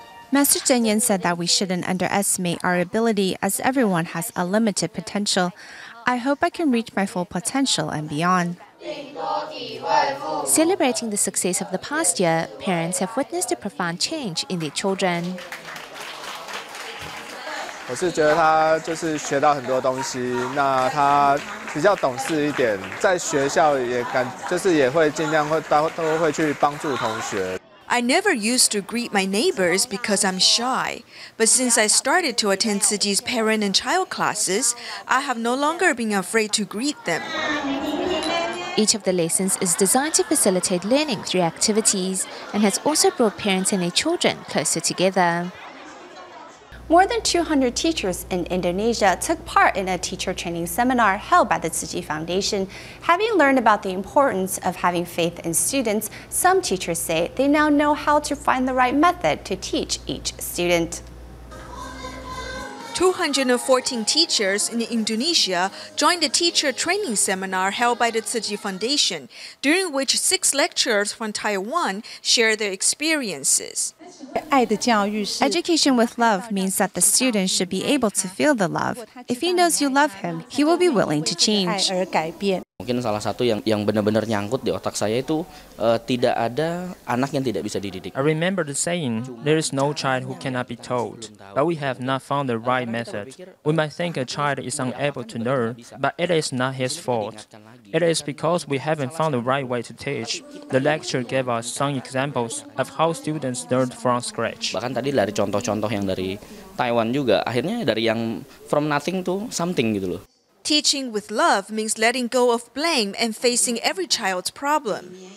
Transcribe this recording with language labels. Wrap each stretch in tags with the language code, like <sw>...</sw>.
<en>Master Zhen Yan said that we shouldn't underestimate our ability as everyone has a limited potential. I hope I can reach my full potential and beyond. Celebrating the success of the past year, parents have witnessed a profound change in their children.</en> <zh>我是觉得他就是学到很多东西，那他比较懂事一点，在学校也也会尽量都会去帮助同学。</zh> <en>I never used to greet my neighbors because I'm shy, but since I started to attend Ziji's parent and child classes, I have no longer been afraid to greet them. Each of the lessons is designed to facilitate learning through activities and has also brought parents and their children closer together. More than 200 teachers in Indonesia took part in a teacher training seminar held by the Tzu Chi Foundation. Having learned about the importance of having faith in students, some teachers say they now know how to find the right method to teach each student. 214 teachers in Indonesia joined the teacher training seminar held by the Tzu Chi Foundation, during which 6 lecturers from Taiwan shared their experiences. Education with love means that the student should be able to feel the love. If he knows you love him, he will be willing to change.</en> <id>Mungkin salah satu yang benar-benar nyangkut di otak saya itu tidak ada anak yang tidak bisa dididik.</id> <en>I remember the saying, there is no child who cannot be taught, but we have not found the right method. We might think a child is unable to learn, but it is not his fault. It is because we haven't found the right way to teach. The lecture gave us some examples of how students learn from scratch.</en> <id>Bahkan tadi dari contoh-contoh yang dari Taiwan juga, akhirnya dari yang</id> <en>from nothing to something</en> <id>gitu loh.</id> <en>Teaching with love means letting go of blame and facing every child's problem.</en>